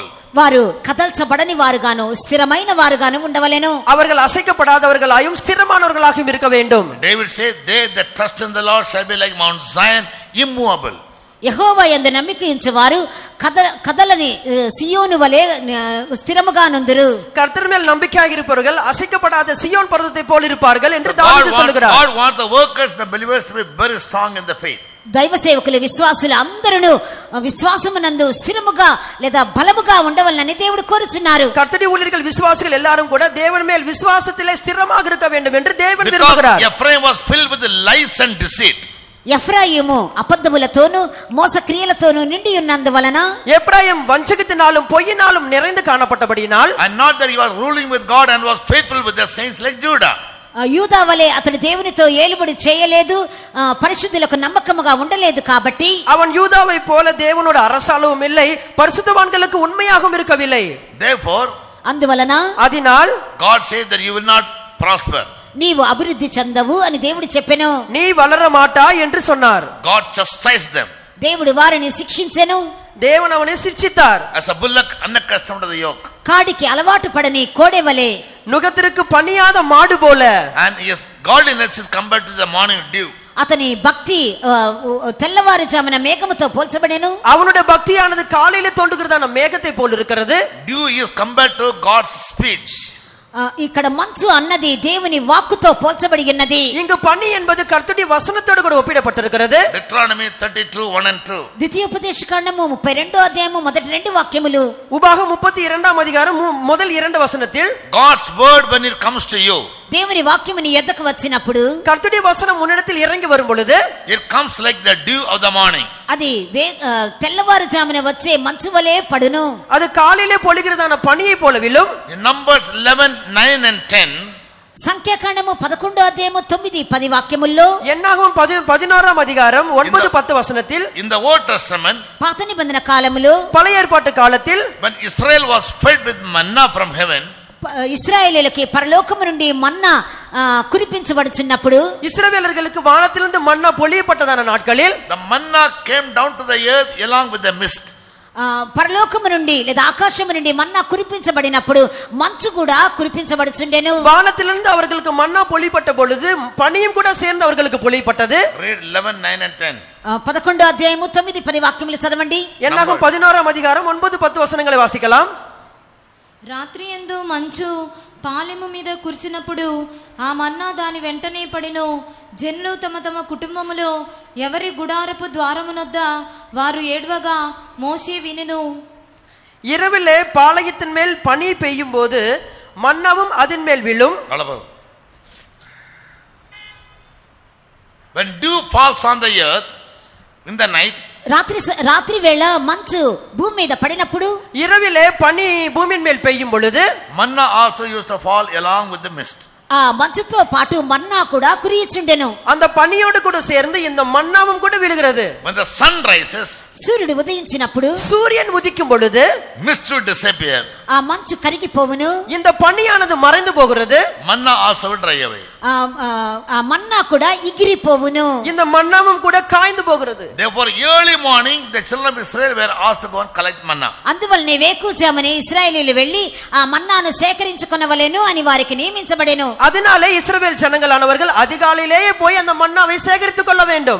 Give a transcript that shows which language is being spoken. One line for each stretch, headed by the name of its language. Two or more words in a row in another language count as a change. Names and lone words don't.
Telugu: వారు కదల్చబడని వారుగాను స్థిరమైన వారుగాను ఉండవలెను.
Tamil: அவர்கள் அசைக்கப்படாதவர்களாயும் ஸ்திரமானவர்களாகவும் இருக்க வேண்டும்.
English: David said, they that trust in the Lord shall be like Mount Zion, immovable.
Telugu: యెహోవా యందు నమ్మిక ఉంచువారు కదలని సియోను వలె స్థిరముగా నుందురు.
Tamil: கர்த்தர் மேல் நம்பிக்கையாக இருப்பவர்கள் அசைக்கப்படாத சியோன் பர்வதத்தை போல் இருப்பார்கள் என்று தாவீது சொல்கிறார்.
English: God wants the workers, the believers to be very strong in the faith.
Telugu: దైవ సేవకులు విశ్వాసులు అందరూ విశ్వాసమునందు స్థిరముగా లేదా బలముగా ఉండవలనని దేవుడు కోరుచున్నారు.
Tamil: கர்த்தருடைய ஊழியர்கள் விசுவாசிகள் எல்லாரும் கூட தேவன் மேல் விசுவாசத்திலே ஸ்திரமாக இருக்க வேண்டும் என்று தேவன் விரும்புகிறார்.
English: Ephraim was filled with lies and deceit.
Telugu: ఎఫ్రాయిము అబద్ధములతోను మోసక్రియలతోను నిండి ఉన్నందువలన,
Tamil: எப்ராயிம் வஞ்சகத்தினாலும் பொய்யினாலும் நிறைந்து காணப்பட்டபடியினால்,
English: and not that he was ruling with God and was faithful with the saints like Judah.
Telugu: యూదా వలె అతడు దేవునితో ఏలుబడి చేయలేదు, పరిశుద్ధులకు నమ్మకముగా ఉండలేదు. కాబట్టి
Tamil: அவன் யூதாவை போல தேவனோட அரசாளவும் இல்லை, பரிசுத்தவான்களுக்கு உண்மையாகவும் இருக்கவில்லை.
English: Therefore,
Telugu: అందువలన
Tamil: அதனால்
English: God said that you will not prosper.
Telugu: నీవు అభివృద్ధి చెందవు అని దేవుడు చెప్పెను.
Tamil: நீ வளர மாட்டாய் என்று சொன்னார்.
English: God chastised them.
Telugu: దేవుడు వారిని శిక్షించెను.
Tamil: தேவன் அவனை சிட்சித்தார்.
English: As a bullock unaccustomed to the yoke,
Telugu: కాడికి అలవాటు పడని కోడె వలె,
Tamil: நுகத்திற்கு பணியாத மாடு போல.
English: and his godliness is compared to the morning dew.
Telugu: అతని భక్తి తెల్లవారుజామున మేఘముతో పోల్చబడెను.
Tamil: அவனுடைய பக்தியானது காலையில தோன்றுகிறதான மேகத்தை போல் இருக்கிறது.
English: Dew is compared to God's speech.
Telugu: ఇక్కడ మంచు అన్నది దేవుని వాక్కుతో పోల్చబడి ఉన్నది.
Tamil: இங்கு பனி என்பது கர்த்தருடைய வசனத்தோடு கூட ஒப்பிடப்பட்டிருக்கிறது.
English: Deuteronomy 32:1-2.
Telugu: ద్వితీయోపదేశకాండము 32వ అధ్యాయము మొదటి 2 వాక్యములు.
Tamil: உபாகம் 32ஆம் அதிகாரம் முதல் 2 வசனத்தில்,
English: God's word when it comes to you,
Telugu: దేవుని వాక్యము నీ యొద్దకు వచ్చినప్పుడు,
Tamil: கர்த்தருடைய வசனம் உன்னிடத்தில் இறங்கி வரும் பொழுது,
English: it comes like the dew of the morning.
Telugu: అది తెల్లవారుజామున వచ్చే మంచు వలె పడును.
Tamil: அது காலையிலே பொழிகிறதான பனியை போல விழும்.
English: In Numbers 11:9 and 10,
Telugu: సంఖ్యాకాండము 11వ అధ్యాయము 9, 10 వాక్యముల్లో,
Tamil: என்னாகும் 16ஆம் அதிகாரம் 9, 10 வசனத்தில்,
English: in the Old Testament,
Telugu: పాత నిబంధన కాలములో
Tamil: பழைய ஏற்பாட்டு காலத்தில்,
English: when Israel was fed with manna from heaven,
Telugu: ఇశ్రాయేలీయులకి పరలోకము నుండి మన్నా కురిపించబడుచున్నప్పుడు,
Tamil: இஸ்ரவேலர்களுக்கு வானத்திலிருந்து மன்னா பொழியப்பட்டதான நாட்களில்,
English: the manna came down to the earth along with the mist.
Telugu: పరలోకము నుండి లేదా ఆకాశము నుండి మన్నా కురిపించబడినప్పుడు మంచు కూడా కురిపించబడుచుండెను.
Tamil: வானத்திலிருந்து அவர்களுக்கு மன்னா பொழியப்பட்ட பொழுது பனியும் கூட சேர்ந்து அவர்களுக்கு பொழியப்பட்டது.
English: Read 11:9 and 10.
Telugu: 11వ అధ్యాయము 9, 10 వాక్యములు చదవండి.
Tamil: என்னாகும் 16ஆம் அதிகாரம் 9, 10 వచనங்களை వాసికలాం.
Telugu: రాత్రి యందు మంచు పాలెము మీద కురిసినప్పుడు ఆ మన్నా దాని వెంటనే పడిను. జనులు తమ తమ కుటుంబములో ఎవరి గుడారపు ద్వారమునొద్ద వారు ఏడ్వగా మోషే వినెను.
Tamil: இரவிலே பாளையத்தின் மேல் பனி பெய்யும் போது மன்னாவும் அதன் மேல் விழும்.
English: When dew falls on the earth in the night,
Telugu: రాత్రి వేళ మంచు భూమి మీద పడినప్పుడు,
Tamil: இரவிலே பனி பூமியின் மேல் பெய்யும் பொழுது,
English: manna also used to fall along with the mist.
Telugu: ఆ మంచుతో పాటు మన్నా కూడా కురియుచుండెను.
Tamil: அந்த பனியோடு கூட சேர்ந்து இந்த மன்னாவும் கூட விழுகிறது.
English: When the sun rises,
Telugu: సూర్యుడు ఉదయించినప్పుడు,
Tamil: சூரியன் உதிக்கும் பொழுது,
English: mist will disappear.
Telugu: ఆ మంచు కరిగిపోవును.
Tamil: இந்த பனியானது மறைந்து போகிறது.
English: Manna also will dry away.
Telugu: ఆ మన్నా కూడా ఎగిరిపోవును.
Tamil: இந்த மன்னாவும் கூட காய்ந்து போகிறது.
English: Therefore early morning the children of Israel were asked to go and collect manna.
Telugu: అందువల్లనే వేకుజామునే ఇశ్రాయేలీయులు వెళ్లి ఆ మన్నాను సేకరించుకొనవలెను అని వారికి నియమించబడెను.
Tamil: அதனாலே இஸ்ரவேல் ஜனங்களானவர்கள் அதிகாலையிலேயே போய் அந்த மன்னாவை சேகரித்துக் கொள்ள வேண்டும்.